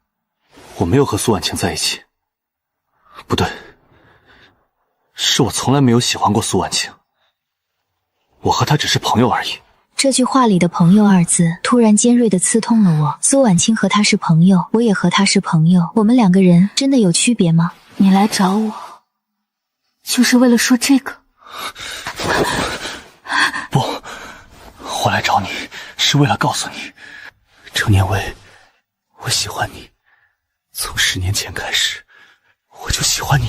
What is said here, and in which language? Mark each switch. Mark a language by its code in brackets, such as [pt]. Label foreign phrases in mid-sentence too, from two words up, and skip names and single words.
[zh] 我沒有和蘇婉清在一起。不對，是我從來沒有喜歡過蘇婉清。我和她只是朋友而已。這句話裡的朋友二字突然尖銳地刺痛了我。蘇婉清和他是朋友，我也和他是朋友，我們2 個人真的有區別嗎？你來找我，就是為了說這個？不，我來找你是為了告訴你，程念微，我喜歡你。從10年前開始，我就喜歡你了。